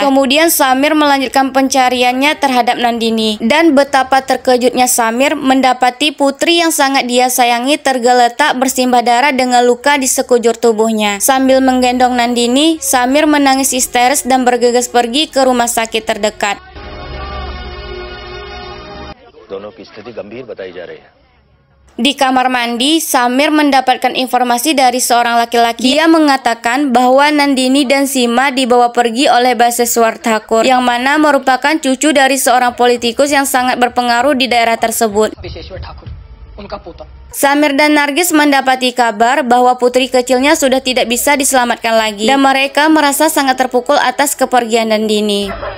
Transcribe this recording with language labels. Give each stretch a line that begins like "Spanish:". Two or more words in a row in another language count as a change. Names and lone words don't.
Indonesian: Kemudian Samir melanjutkan pencariannya terhadap Nandini, dan betapa terkejutnya Samir mendapati putri yang sangat dia sayangi tergeletak bersimbah darah dengan luka di sekujur tubuhnya. Sambil menggendong Nandini, Samir menangis histeris dan bergegas pergi ke rumah sakit terdekat.
Hindi: दोनों की स्थिति गंभीर बताई जा रही है।
Indonesian: Di kamar mandi, Samir mendapatkan informasi dari seorang laki-laki. Dia mengatakan bahwa Nandini dan Sima dibawa pergi oleh Baseswar Thakur, yang mana merupakan cucu dari seorang politikus yang sangat berpengaruh di daerah tersebut. Samir dan Nargis mendapati kabar bahwa putri kecilnya sudah tidak bisa diselamatkan lagi, dan mereka merasa sangat terpukul atas kepergian Nandini.